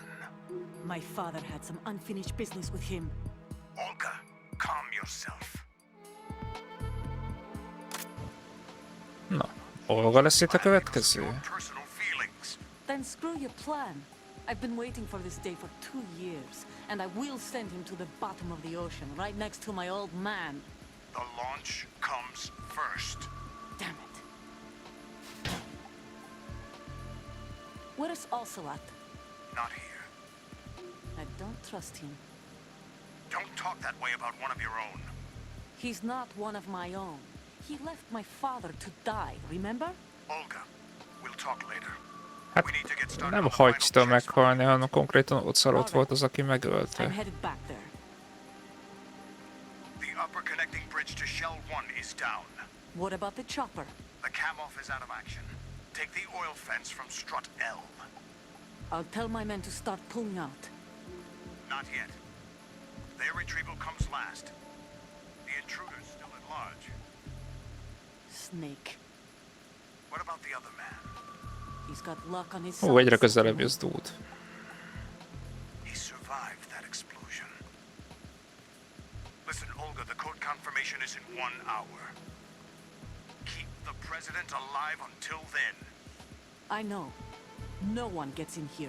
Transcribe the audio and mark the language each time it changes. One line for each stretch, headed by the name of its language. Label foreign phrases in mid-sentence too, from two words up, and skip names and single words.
English: My father had some unfinished business with him. Olga, calm yourself.
Hungarian: Na, Olga lesz itt a következő?
English: Personal feelings. Then screw your plan. I've been waiting for this day for 2 years, and I will send him to the bottom of the ocean, right next to my old man. The launch comes first. Damn it. Where's Ocelot? Not here. I don't trust him. Don't talk that way about one of your own. He's not one of my own. He left my father to die, remember? Olga, we'll talk later.
Hungarian: Hát nem hagyta meghalni, hanem konkrétan ott volt az, aki
English: I'm
Hungarian: megölte.
English: headed back there. The upper connecting bridge to Shell 1 is down. What about the chopper? The cam-off is out of action. Take the oil fence from strut L. I'll tell my men to start pulling out. Not yet. Their retrieval comes last. The intruder's still at large. Snake. What about the other man? He's got luck on his
Hungarian: Ó,
English: side.
Hungarian: egyre közelebb jössz,
English: dude. He survived that explosion. Listen, Olga, the code confirmation is in 1 hour. Keep the president alive until then. I know. No one gets in here.